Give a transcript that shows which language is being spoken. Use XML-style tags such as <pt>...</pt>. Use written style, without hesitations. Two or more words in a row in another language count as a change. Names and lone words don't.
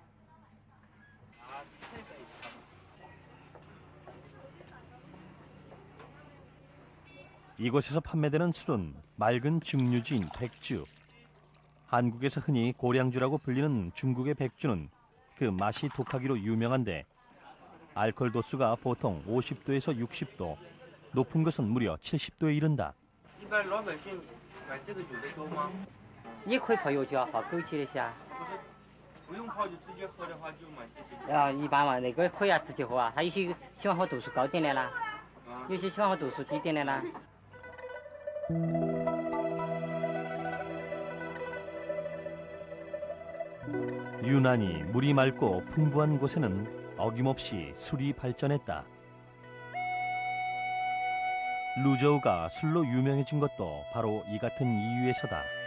<ko>이곳에서 판매되는 술은 맑은 증류주인 백주. 한국에서 흔히 고량주라고 불리는 중국의 백주는 그 맛이 독하기로 유명한데 알코올 도수가 보통 50도에서 60도, 높은 것은 무려 70도에 이른다.</ko> <zh>也可以泡油酒，泡枸杞的虾。不用泡就直接喝的话就蛮接近。一般嘛，那个可以直接喝啊。他有些喜欢喝度数高点的啦，有些喜欢喝度数低点的啦。</zh> <ko>유난히 물이 맑고 풍부한 곳에는 어김없이 술이 발전했다. 루저우가 술로 유명해진 것도 바로 이 같은 이유에서다.</ko>